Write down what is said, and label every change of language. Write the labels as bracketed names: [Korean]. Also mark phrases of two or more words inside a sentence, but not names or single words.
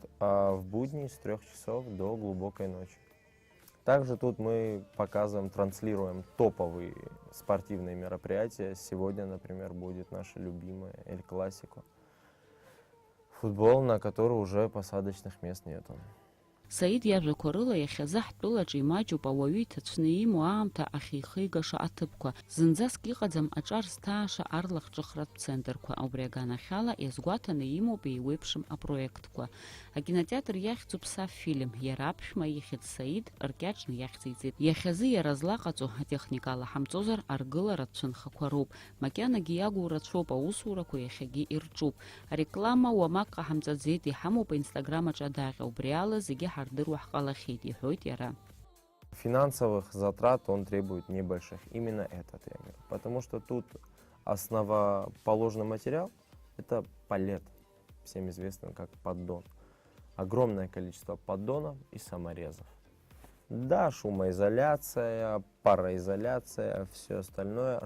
[Russian] А в будни с 3 часов до глубокой ночи. Также тут мы показываем, транслируем топовые спортивные мероприятия. Сегодня, например, будет наше любимое Эль Классико. Футбол, на который уже посадочных мест нету. [Abkhazian] Саид иажәақәа рыла иахьазы ҳтәылаҿ имаҷуп ауаҩы иҭацәны имоу аамҭа ахьихигаша аҭыԥқәа. Зынӡаск иҟаӡам аҿар зҭааша арлахҿыхратә центрқәа. Убри аганахьала иазгәаҭаны имоуп еиуеиԥшым апроектқәа. Акинотеатр иахьӡуп Саф-фильм. Иара аԥшәма ихьӡ Саид ркьаҿны иахьӡиҵеит. Иахьазы иара злаҟаҵо атехника алаҳамҵозар аргыларатә цәынхақәа роуп. Макьанагьы иагу рацәоуп, аусурақәа иахьагьы ирҿуп. Ареклама уамак ҟаҳамҵаӡеит, иҳамоуп аинстаграм аҿы адаҟьа. Убри ала зегьы ҳардыруа ҳҟалахьеит, иҳәоит иара. [Russian] Финансовых затрат он требует небольших. Именно этот я говорю. Потому что тут основоположный материал — это палет, всем известный как поддон. Огромное количество поддонов и саморезов. Да, шумоизоляция, пароизоляция, все остальное.